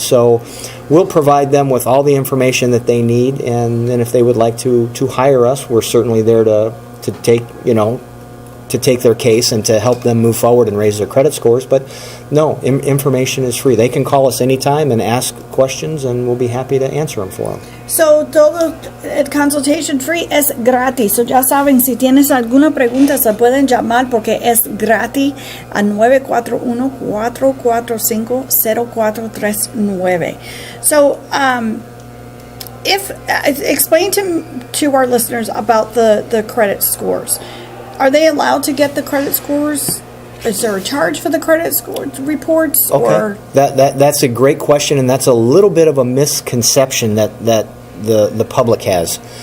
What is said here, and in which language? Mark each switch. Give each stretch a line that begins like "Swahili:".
English: So we'll provide them with all the information that they need, and then if they would like to hire us, we're certainly there to take their case and to help them move forward and raise their credit scores. But no, information is free. They can call us anytime and ask questions, and we'll be happy to answer them for them.
Spanish: So, todo el
English: consultation free
Spanish: es gratis. So, ya saben, si tienes alguna pregunta, se pueden llamar porque es gratis a 941-445-0439.
English: So, explain to our listeners about the credit scores. Are they allowed to get the credit scores? Is there a charge for the credit score reports? Okay. Or That's a great question, and that's a little bit of a misconception that the public has.